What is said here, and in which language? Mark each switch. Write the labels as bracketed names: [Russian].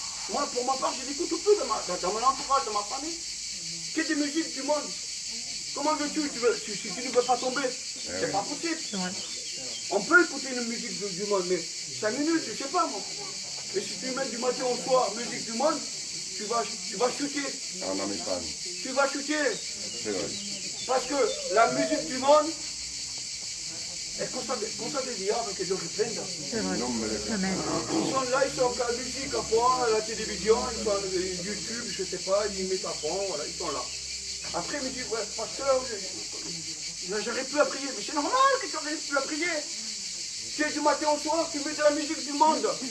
[French] Moi, pour ma part, je n'écoute plus dans mon entourage, dans ma famille, que des musiques du monde. Comment veux-tu, si tu ne veux pas tomber? C'est pas possible. On peut écouter une musique du monde, mais 5 minutes, je ne sais pas moi. Et si tu mets du matin au soir musique du monde, tu vas chuter. En Américaine. Tu vas chuter. C'est vrai. Parce que la musique du monde [Italian] è cosa del diavolo che Dio riprenda. Non me le [French] Amen. Ils sont là, ils sont à la musique à fond, à la télévision, ils sont à YouTube, je ne sais pas, ils mettent à fond, voilà, ils sont là. Après, ils me disent, ouais, pasteur, j'arrive plus à prier. Mais c'est normal que tu n'arrives plus à prier. Tu es du matin au soir, tu mets de la musique du monde.